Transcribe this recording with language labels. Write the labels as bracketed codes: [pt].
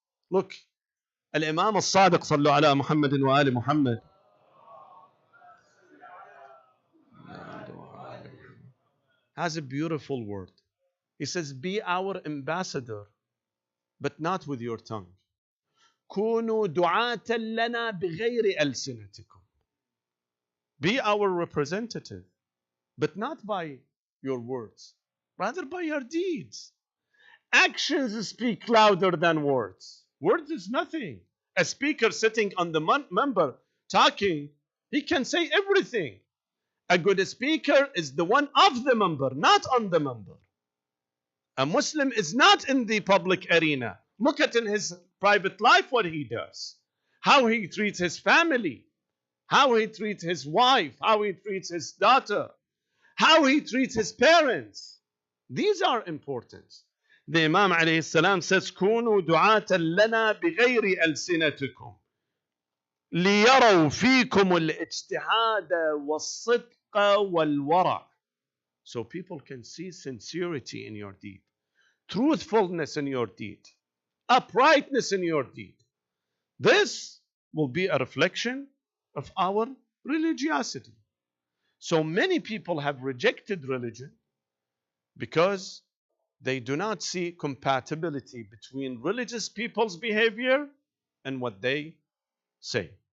[en] Look, Al-Imam al-Sadiq [ar] sallu ala Muhammadin wa ali Muhammad [en] has a beautiful word. He says, be our ambassador, but not with your tongue. [ar] كونوا دعاة لنا بغير ألسنتكم. [en] Be our representative, but not by your words, rather by your deeds. Actions speak louder than words. Words is nothing. A speaker sitting on the member talking, he can say everything. A good speaker is the one of the member, not on the member. A Muslim is not in the public arena. Look at in his private life what he does. How he treats his family. How he treats his wife. How he treats his daughter. How he treats his parents. These are important. The Imam alayhi salam says, [ar] كونوا دعاة لنا بغير ألسنتكم ليروا فيكم الاجتهاد والصدق والورع. [en] So people can see sincerity in your deed, truthfulness in your deed, uprightness in your deed. This will be a reflection of our religiosity. So many people have rejected religion because they do not see compatibility between religious people's behavior and what they say.